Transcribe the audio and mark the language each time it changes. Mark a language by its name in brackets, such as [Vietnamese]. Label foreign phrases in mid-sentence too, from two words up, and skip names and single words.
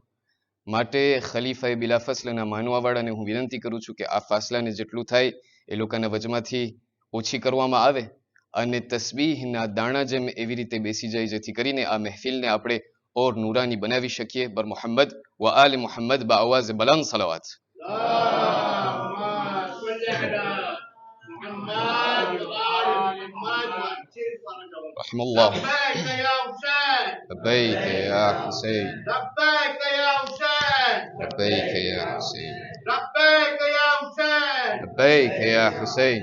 [Gujarati] માટે ખલીફાએ બિલા ફસલના માનવાવાળાને હું વિનંતી કરું છું કે આ ફાસલાને જેટલું થાય એ લોકોના વચમાંથી ઓછી કરવામાં આવે અને તસ્બીહના દાણા જેમ એવી રીતે બેસી જાય જેથી કરીને આ મહેફિલને આપણે ઓર નૂરાની બનાવી શકીએ. [Persian] بر محمد و آل محمد با آواز بلند صلوات. [Arabic] رحم الله. لبيك يا حسين. لبيك يا حسين. لبيك يا حسين. لبيك يا حسين. لبيك يا حسين. لبيك يا حسين.